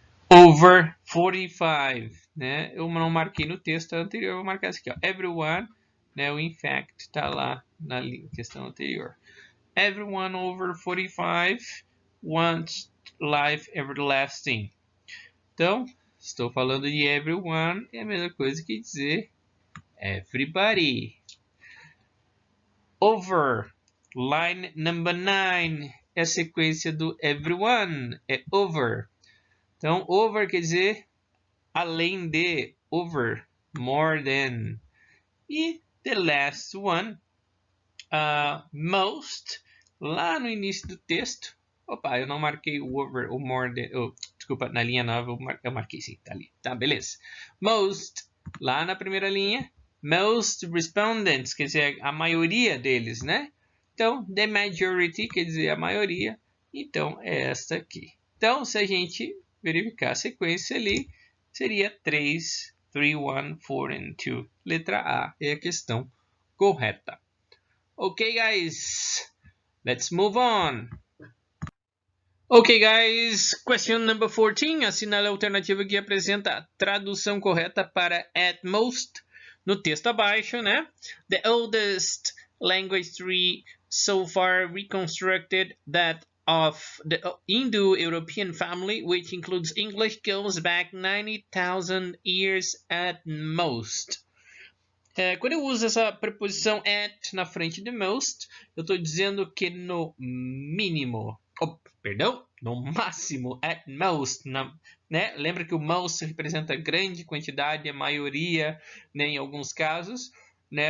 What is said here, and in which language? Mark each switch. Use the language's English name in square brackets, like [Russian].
[Portuguese] Over 45, né? Eu não marquei no texto anterior, eu vou marcar isso aqui, ó. Everyone, né? O in fact está lá na questão anterior. [English] Everyone over 45 wants life everlasting. [Portuguese] Então, estou falando de everyone, é a mesma coisa que dizer everybody. Over, [English] line number 9, [Portuguese] é a sequência do everyone, é over. Então, over quer dizer além de, over, [English] more than. [Portuguese] E [English] the last one, [Portuguese] most, lá no início do texto. Opa, eu não marquei o over, o more than. Oh, desculpa, na linha 9 eu marquei sim, tá ali. Tá, beleza. Most, lá na primeira linha. [English] Most respondents, [Portuguese] quer dizer, a maioria deles, né? Então, [English] the majority, [Portuguese] quer dizer, a maioria. Então, é esta aqui. Então, se a gente verificar a sequência ali, seria 3, 3, 1, 4 and 2. Letra A é a questão correta. [English] Ok, guys, let's move on. Ok, guys, question number 14. [Portuguese] Assinale a alternativa que apresenta a tradução correta para at most. No texto abaixo, né? [English] The oldest language tree so far reconstructed, that of the Indo-European family, which includes English, goes back 90,000 years at most. [Portuguese] Quando eu uso essa preposição at na frente de most, eu estou dizendo que no mínimo, no máximo, at most, né? Lembra que o most representa grande quantidade, a maioria, né, em alguns casos, né?